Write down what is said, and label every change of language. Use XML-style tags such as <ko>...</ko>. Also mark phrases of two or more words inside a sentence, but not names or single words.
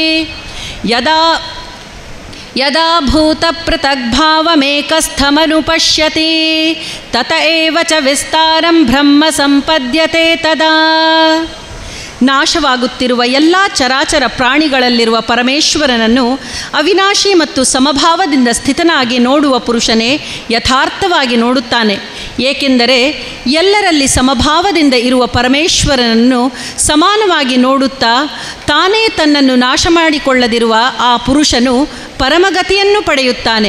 <sa>ಯದಾ ಭೂತ ಪೃಥಗ್ಭಾವಮೇಕಸ್ಥಮನುಪಶ್ಯತಿ ತತ ಏವ ಚ ವಿಸ್ತಾರಂ ಬ್ರಹ್ಮ ಸಂಪದ್ಯತೆ ತದಾ.</sa> <kn>ನಾಶವಾಗುತ್ತಿರುವ ಎಲ್ಲ ಚರಾಚರ ಪ್ರಾಣಿಗಳಲ್ಲಿರುವ ಪರಮೇಶ್ವರನನ್ನು ಅವಿನಾಶಿ ಮತ್ತು ಸಮಭಾವದಿಂದ ಸ್ಥಿತನಾಗಿ ನೋಡುವ ಪುರುಷನೇ ಯಥಾರ್ಥವಾಗಿ ನೋಡುತ್ತಾನೆ. ಏಕೆಂದರೆ ಎಲ್ಲರಲ್ಲಿ ಸಮಭಾವದಿಂದ ಇರುವ ಪರಮೇಶ್ವರನನ್ನು ಸಮಾನವಾಗಿ ನೋಡುತ್ತಾ ತಾನೇ ತನ್ನನ್ನು ನಾಶ ಮಾಡಿಕೊಳ್ಳದಿರುವ ಆ ಪುರುಷನು ಪರಮಗತಿಯನ್ನು ಪಡೆಯುತ್ತಾನೆ.</kn>